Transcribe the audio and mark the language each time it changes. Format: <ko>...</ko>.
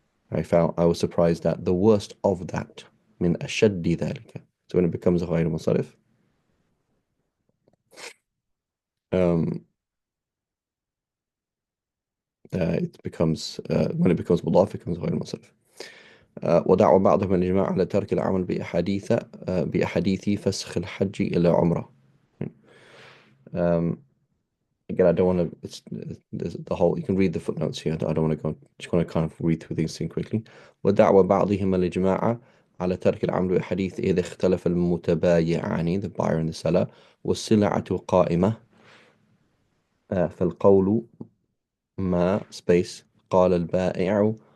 <en>I was surprised at the worst of that.</en> <ar>من أشد ذلك.</ar> <en>So when it becomes غير منصرف, it becomes when it becomes مضاف it becomes غير منصرف.</en> <ar>ودعوا بعضهم الإجماع على ترك العمل بأحاديث فسخ الحج إلى عمرة.</ar> <en>Again, I don't want to. It's the whole. You can read the footnotes here. I don't want to go. Just want to kind of read through these things quickly.</en> <ar>ودعوى بعضهم الإجماع على ترك العمل بأحاديث إذا اختلف المتبايعان,</ar> <en>the buyer and the seller,</en> <ar>والسلعة قائمة. فالقول ما space قال البائع</ar>